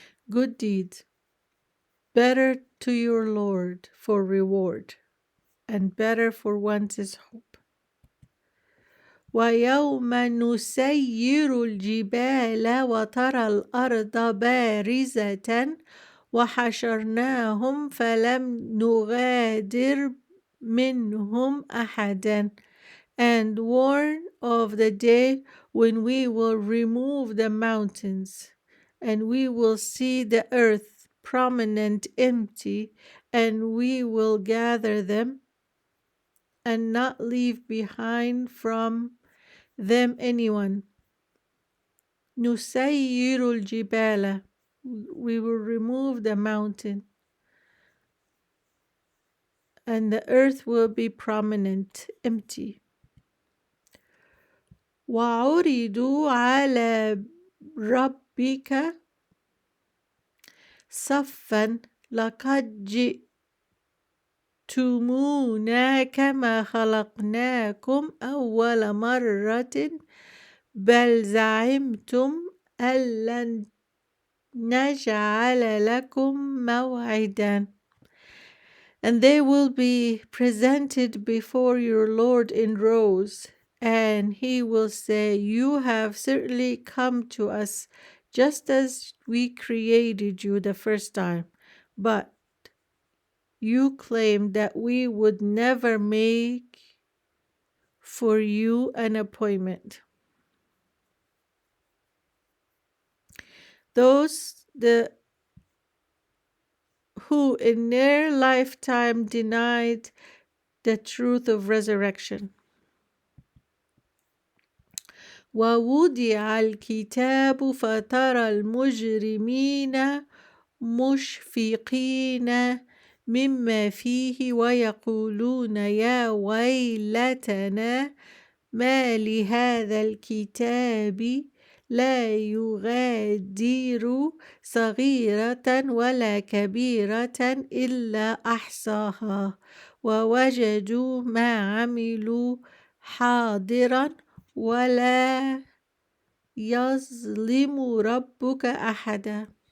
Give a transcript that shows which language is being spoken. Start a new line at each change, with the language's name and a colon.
English: Good deeds, better to your Lord for reward, and better for one's hope.
Arabic: ويوم نسير الجبال وترى الأرض بارزة وحشرناهم فلم نغادر منهم أحدا.
English: And warn of the day when we will remove the mountains, and we will see the earth prominent empty, and we will gather them and not leave behind from them anyone.
Arabic: نسير الجبال,
English: we will remove the mountain, and the earth will be prominent, empty.
Arabic: وعرضوا على ربك صفا لقد جئتمونا كما خلقناكم أول مرة بل زعمتم أن لن نجعل لكم موعدا.
English: And they will be presented before your Lord in rows, and he will say, you have certainly come to us just as we created you the first time, but you claimed that we would never make for you an appointment. Those who in their lifetime denied the truth of resurrection.
Arabic: ووضع الكتاب فترى المجرمين مشفقين مما فيه ويقولون يا ويلتنا ما لهذا الكتاب لا يغادر صغيرة ولا كبيرة إلا أحصاها ووجدوا ما عملوا حاضرا ولا يظلم ربك أحدا.